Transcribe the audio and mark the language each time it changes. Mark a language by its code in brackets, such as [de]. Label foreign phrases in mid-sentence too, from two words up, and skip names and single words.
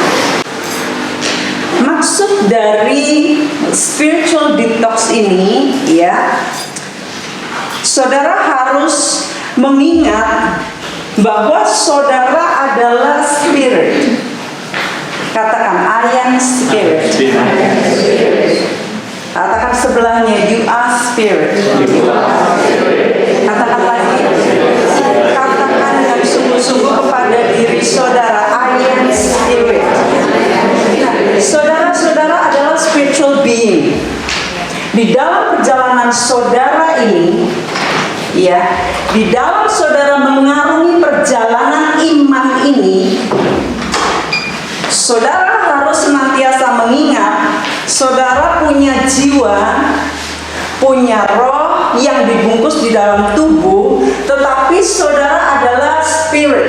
[id] Maksud dari [en] spiritual detox [id] ini, ya, saudara harus mengingat bahwa saudara adalah spirit. Katakan, [en] I am spirit. [id] Katakan sebelahnya, [en] you are spirit. [id] Katakan lagi, katakan dengan sungguh-sungguh kepada diri saudara, [en] I am spirit. [id] Saudara-saudara adalah [en] spiritual being. [id] Di dalam perjalanan saudara ini, ya, Di dalam saudara mengarungi perjalanan iman ini, saudara harus senantiasa mengingat saudara punya jiwa, punya roh yang dibungkus di dalam tubuh, tetapi saudara adalah spirit.